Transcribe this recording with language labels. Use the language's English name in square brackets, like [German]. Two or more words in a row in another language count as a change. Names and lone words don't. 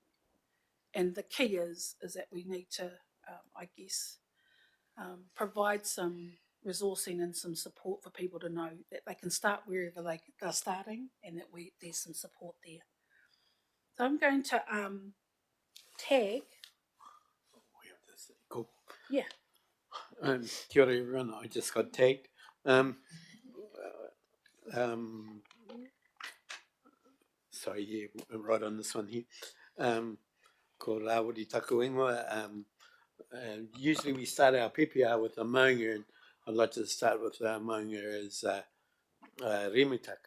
[English] And the key is that we need to, provide some resourcing and some support for people to know that they can start wherever they're starting, and that there's some support there. So I'm going to tag. Cool. Yeah. [Māori] Kia ora [English] everyone, I just got tagged. Sorry, yeah, right on this one here. [Māori] Ko Rawiri Taku Ingoa. [English] Usually we start our PPR with a maunga, and I'd like to start with our maunga as Rimutaka.